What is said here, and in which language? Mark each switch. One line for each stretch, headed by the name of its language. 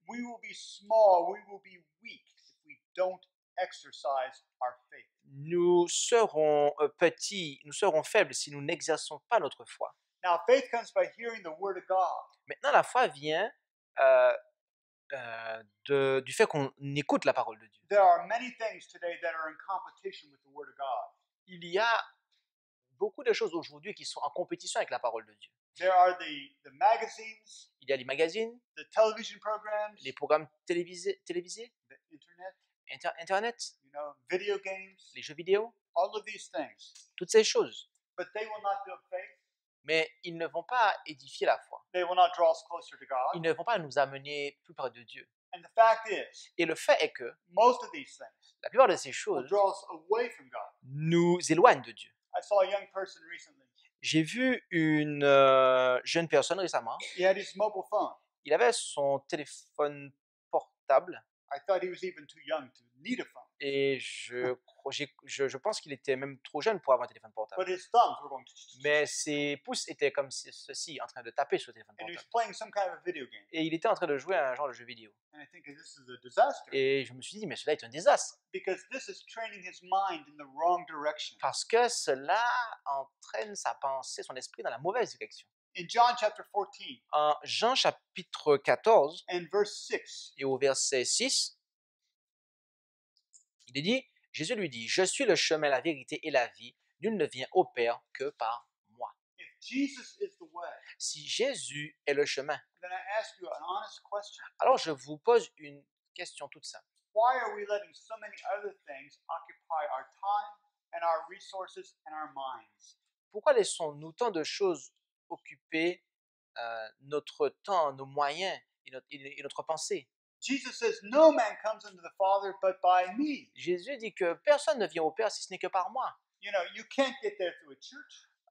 English: we will be small, we will be weak if we don't exercise our faith.
French: Nous serons petits, nous serons faibles si nous n'exerçons pas notre foi.
English: Now, faith comes by hearing the word of God.
French: Maintenant, la foi vient du fait qu'on écoute la parole de Dieu.
English: There are many things today that are in competition with the word of God.
French: Il y a beaucoup de choses aujourd'hui qui sont en compétition avec la parole de Dieu.
English: There are the magazines.
French: Il y a les magazines,
English: the television programs,
French: les programmes télévisés,
English: the internet,
French: Internet,
English: you know, video games,
French: les jeux vidéo,
English: all of these things.
French: toutes ces choses.
English: But they will not build faith.
French: Mais ils ne vont pas édifier la foi.
English: They will not draw us closer to God.
French: Ils ne vont pas nous amener plus près de Dieu.
English: And the fact is,
French: et le fait est que
English: most of these things
French: la plupart de ces
English: will
French: choses
English: draw us away from God.
French: nous éloignent de Dieu.
English: I saw a young person recently.
French: J'ai vu une jeune personne récemment.
English: He had his mobile phone.
French: Il avait son téléphone portable.
English: I thought he was even too young to need a phone.
French: Et je pense qu'il était même trop jeune pour avoir un téléphone portable.
English: But his thumbs were going
French: Mais ses pouces étaient comme ceci, en train de taper sur le téléphone
English: and he was
French: portable.
English: playing some kind of video game.
French: Et il était en train de jouer à un genre de jeu vidéo.
English: And I think this is a disaster.
French: Et je me suis dit, mais cela est un désastre.
English: Because this is training his mind in the wrong direction.
French: Parce que cela entraîne sa pensée, son esprit dans la mauvaise direction.
English: In John chapter 14,
French: En Jean chapitre 14,
English: and verse 6,
French: et au verset 6, il est dit, Jésus lui dit, « Je suis le chemin, la vérité et la vie. Nul ne vient au Père que par moi.
English: if Jesus is the way, »
French: Si Jésus est le chemin,
English: then I ask you an honest question.
French: alors je vous pose une question toute simple.
English: Why are we letting so many other things occupy our time and our resources and our minds?
French: Pourquoi laissons-nous tant de choses occuper notre temps, nos moyens et notre pensée?
English: Jesus says, no man comes unto the Father but by me.
French: Jésus dit que personne ne vient au Père si ce n'est que par moi.
English: You know, you can't get there through a church.